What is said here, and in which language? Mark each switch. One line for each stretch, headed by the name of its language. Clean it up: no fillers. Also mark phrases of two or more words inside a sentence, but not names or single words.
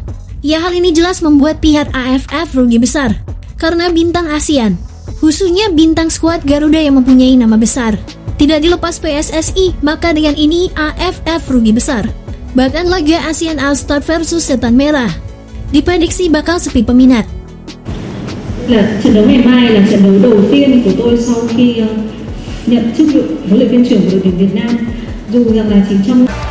Indonesian: Ya, hal ini jelas membuat pihak AFF rugi besar karena bintang ASEAN, khususnya bintang skuad Garuda yang mempunyai nama besar, tidak dilepas PSSI, maka dengan ini AFF rugi besar. Bahkan laga ASEAN All-Star versus Setan Merah diprediksi bakal sepi peminat.
Vietnamese: Trận đấu ngày mai là trận đấu đầu tiên của tôi sau khi nhận chức vụ huấn luyện viên trưởng của đội tuyển Việt Nam. Dù rằng là chỉ trong